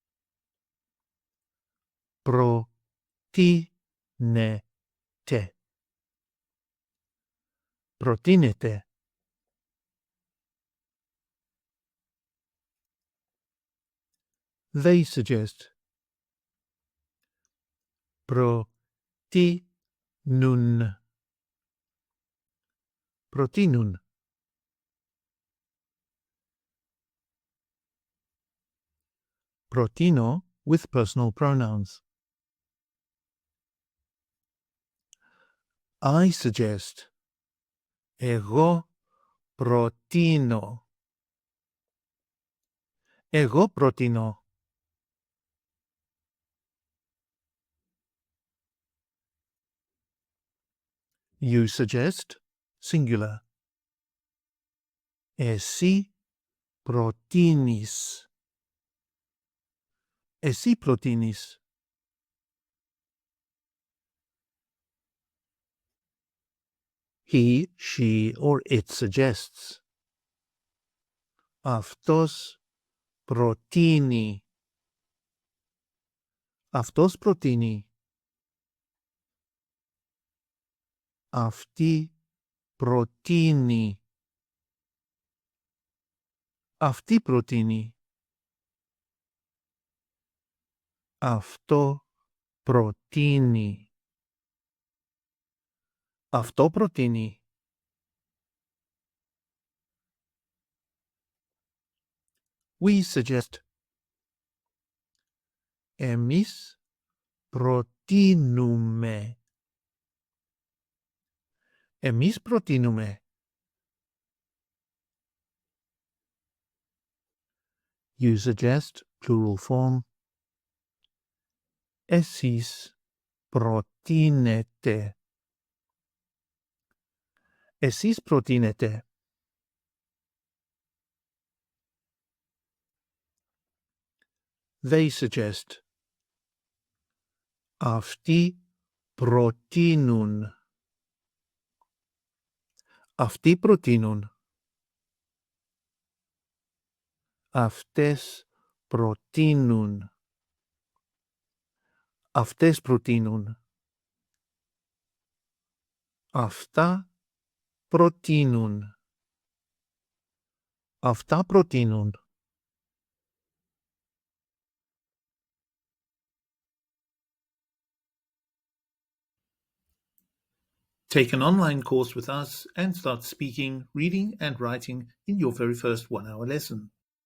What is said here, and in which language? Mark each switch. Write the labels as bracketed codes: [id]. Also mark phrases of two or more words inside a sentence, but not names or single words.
[el] Προτείνετε. Προτείνετε. [en] They suggest. [el] Προτείνουν. Προτείνουν. Προτείνω [en] with personal pronouns. I suggest. [el] Εγώ προτείνω. Εγώ προτείνω. [en] You suggest, singular. [el] Εσύ προτείνεις. Εσύ προτείνεις. [en] He, she, or it suggests. [el] Αυτός προτείνει. Αυτός προτείνει. Αυτή προτείνει. Αυτή προτείνει. Αυτό προτείνει. Αυτό προτείνει. [en] We suggest. [el] Εμείς προτείνουμε. Εμείς προτείνουμε. [en] You suggest, plural form. [el] Εσείς προτείνετε. Εσείς προτείνετε. [en] They suggest. [el] Αυτοί προτείνουν. Αυτοί προτείνουν. Αυτές προτείνουν. Αυτές προτείνουν. Αυτά προτείνουν. Αυτά προτείνουν. [en] Take an online course with us and start speaking, reading, and writing in your very first 1-hour lesson.